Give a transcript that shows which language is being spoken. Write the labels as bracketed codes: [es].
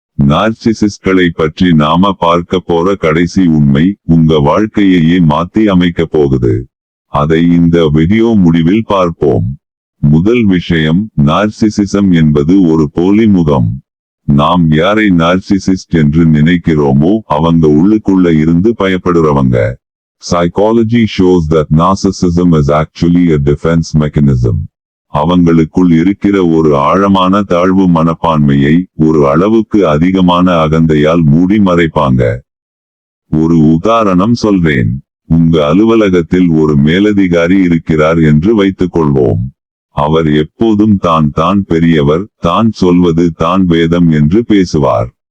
[ta] நார்சிசிஸ்ட்களை பற்றி நாம பார்க்க போற கடைசி உண்மை உங்க வாழ்க்கையையே மாத்தி அமைக்க போகுது. அதை இந்த வீடியோ முடிவில் பார்ப்போம். முதல் விஷயம், நார்சிசிசம் என்பது ஒரு போலி முகம். நாம் யாரை நார்சிசிஸ்ட் என்று நினைக்கிறோமோ அவங்க உள்ளுக்குள்ள இருந்து பயப்படுறவங்க. [en] Psychology shows that narcissism is actually a defense mechanism. [ta] அவங்களுக்குள் இருக்கிற ஒரு ஆழமான தாழ்வு மனப்பான்மையை ஒரு அளவுக்கு அதிகமான அகந்தையால் மூடி மறைப்பாங்க. ஒரு உதாரணம் சொல்றேன். உங்க அலுவலகத்தில் ஒரு மேலதிகாரி இருக்கிறார் என்று வைத்துக் கொள்வோம். அவர் எப்போதும் தான் பெரியவர், தான் சொல்வது தான் வேதம் என்று பேசுவார்.